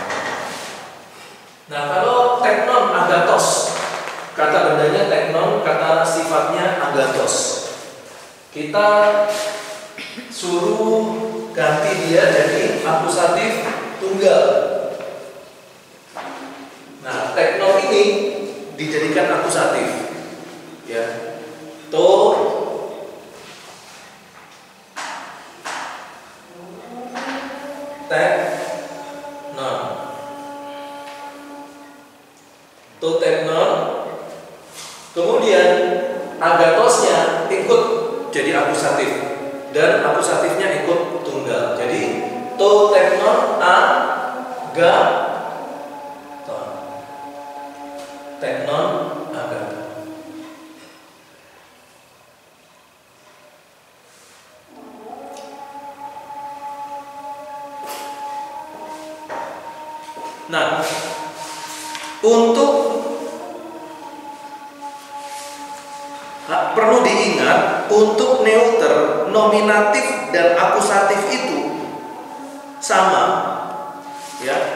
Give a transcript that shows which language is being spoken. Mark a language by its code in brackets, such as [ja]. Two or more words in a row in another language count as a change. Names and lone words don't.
[id] Nah, kalau [el] τέκνον ἀγαθός, [id] kata bendanya teknon, kata sifatnya agatos. Kita suruh ganti dia jadi akusatif tunggal. Nah, teknon ini dijadikan akusatif. Ya, [el] τὸ τέκνον, τὸ τέκνον. [id] Kemudian agatosnya ikut jadi akusatif dan akusatifnya ikut tunggal. Jadi [el] τὸ τέκνον ἀγαθόν, τέκνον ἀγαθόν. [id] Nah, untuk perlu diingat untuk neuter, nominatif dan akusatif itu sama, ya.